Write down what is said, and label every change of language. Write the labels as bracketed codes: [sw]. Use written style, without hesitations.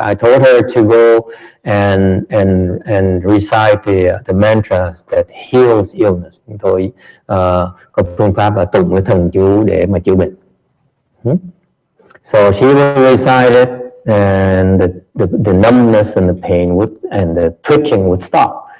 [en] I told her to go and recite the mantras that heals illness. [vi] Chúng tôi có phương pháp là tụng cái thần chú để mà chữa bệnh. [en] So she will recite it, and the numbness and the pain and the twitching would stop.